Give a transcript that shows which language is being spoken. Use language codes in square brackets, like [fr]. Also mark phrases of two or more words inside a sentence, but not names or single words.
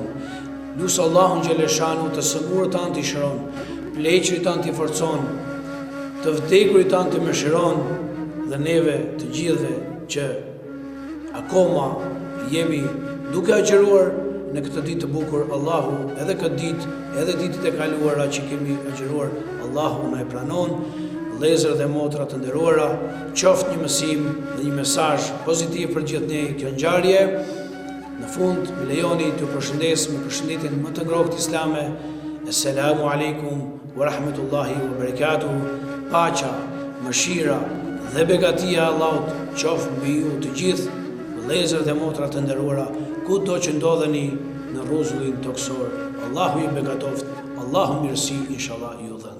[sq] Lusë Allahun xheleshanu të sëmurët tanë të i shëron, pleqërit tanë të i forcon, të vdekurit tanë të mëshiron, dhe neve të gjithve që akoma jemi duke agjëruar në këtë ditë të bukur, Allahu edhe këtë ditë, edhe ditët e kaluara që kemi agjëruar, Allahu na e pranon. Vëllezër dhe motra të nderuara, qoftë një mësim dhe një mesazh pozitiv për gjithë ne kjo ngjarje. Në fund, më lejoni t'ju përshëndes me përshëndetjen më të ngrohtë islame. [ar] السلام عليكم ورحمة الله وبركاته. [sq] Paqja, mëshira dhe begatia e Allahut qoftë mbi ju të gjithë, vëllezër dhe motra të nderuara, kudo që ndodheni në rrezullin toksor. Allahu ju begatoft, Allahu mirësi inshallah ju.